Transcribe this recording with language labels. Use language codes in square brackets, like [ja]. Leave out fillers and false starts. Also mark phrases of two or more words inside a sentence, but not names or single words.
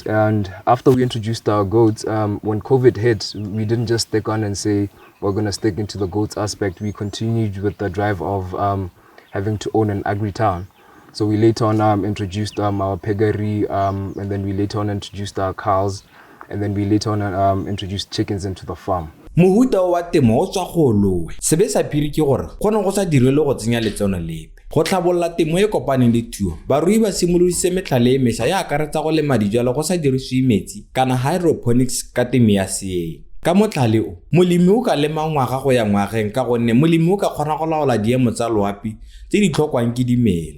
[en] And after we introduced our goats, when COVID hit, we didn't just stick on and say we're going to stick into the goats aspect. We continued with the drive of having to own an agri-town. So we later on introduced our piggery, and then we later on introduced our cows, and then we later on introduced chickens into the farm. [tn] Mohuta wa temo o tswa go lowe sebe sa phiri ke gore gone go sa direle go tsenya letsono lepe go tlhabolla temo e kopaneng le thuo barui ba simolodise metlhale e mesha ya akaretsa go lema dijalo go sa dirisiwe metsi kana hydroponics ka temo ya seeng. Ka motlhale o molemi o ka lema ngwaga go ya ngwageng ka gonne molemi o ka kgona go laola diemo tsa loapi tse di tlhokwang ke dimela.